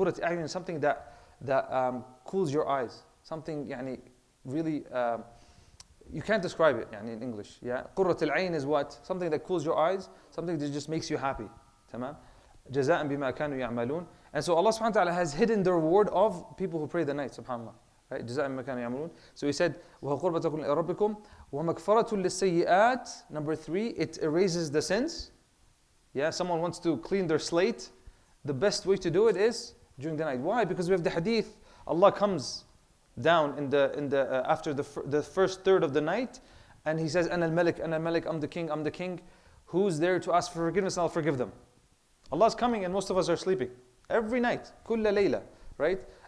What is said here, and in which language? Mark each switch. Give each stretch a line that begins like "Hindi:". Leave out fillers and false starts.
Arabic: قرة أعين
English: is something that cools your eyes, something really you can't describe it in English. Yeah,
Arabic: قرة العين
English: is what? Something that cools your eyes, something that just makes you happy.
Arabic: تمام? جزاء بما كانوا يعملون.
English: And so Allah subhanahu wa ta'ala has hidden the reward of people who pray the night, subhanallah. Right?
Arabic: جزاء بما كانوا يعملون.
English: So He said,
Arabic: وَهُوَ قُرْبَةٌ لِرَبِّكُمْ وَمَغْفَرَةٌ لِلسَّيِّئَاتِ.
English: Number 3, it erases the sins. Yeah, someone wants to clean their slate. The best way to do it is during the night. Why? Because we have the hadith. Allah comes down in the after the first third of the night, and He says, "Ana al-Malik, Ana al-Malik, I'm the king. Who's there to ask for forgiveness? And I'll forgive them." Allah's coming, and most of us are sleeping every night, kulla layla, right?